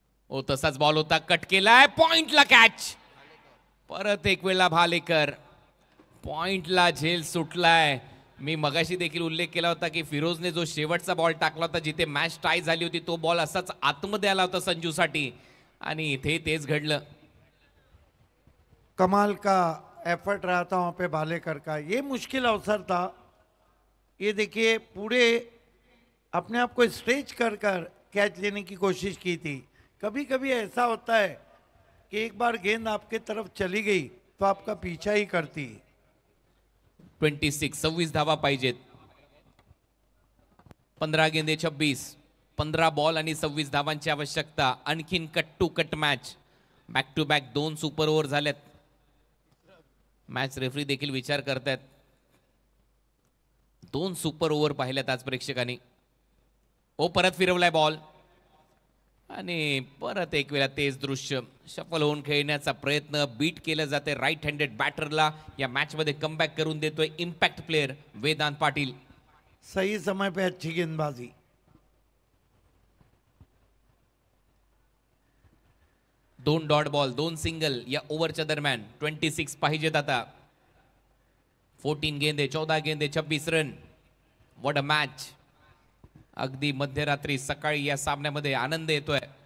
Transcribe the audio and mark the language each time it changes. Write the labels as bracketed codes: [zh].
[mr] ओ तसाच बॉल होता. कट केलाय. पॉइंटला कॅच. परत एक वेळा भालेकर. पॉइंटला झेल सुटलाय. मी मगाशी देखील उल्लेख केला होता की फिरोजने जो शेवटचा बॉल टाकला होता जिथे मॅच टाय झाली होती तो बॉल असाच आतमध्ये आला होता संजूसाठी आणि इथे तेच घडलं. [hi] कमाल का एफर्ट रहा था वहाँ पे भालेकर का. ये मुश्किल अवसर था. ये देखिए पूरे अपने आप को स्ट्रेच कर कैच लेने की कोशिश की थी. कभी कभी ऐसा होता है कि एक बार गेंद आपके तरफ चली गई तो आपका पीछा ही करती. [mr] 26 धावा पाहिजेत. [hi] 15 गेंदे 26. [mr] 15 बॉल आणि 26 धावांची आवश्यकता. आणखीन cut to cut match. Back to back 2 super over झाल्यात. मॅच रेफरी देखील विचार करतायत. 2 सुपर ओव्हर पाहिल्यात आज प्रेक्षकांनी. ओ परत फिरवलाय बॉल आणि परत एक वेळा तेच दृश्य. शफल होऊन खेळण्याचा प्रयत्न. बीट केलं जाते राईट हँडेड बॅटरला. या मॅच मध्ये कमबॅक करून देतोय इम्पॅक्ट प्लेयर वेदांत पाटील. [hi] सही समय पे अच्छी गेंदबाजी. [mr] $2 डॉट बॉल 2 सिंगल या ओव्हरच्या दरम्यान. 26 पाहिजेत आता. [hi] 14 गेंदे 14 गेंदे 26 रन. [en] What a match. [mr] अगदी मध्यरात्री सकाळी या सामन्यामध्ये आनंद येतोय.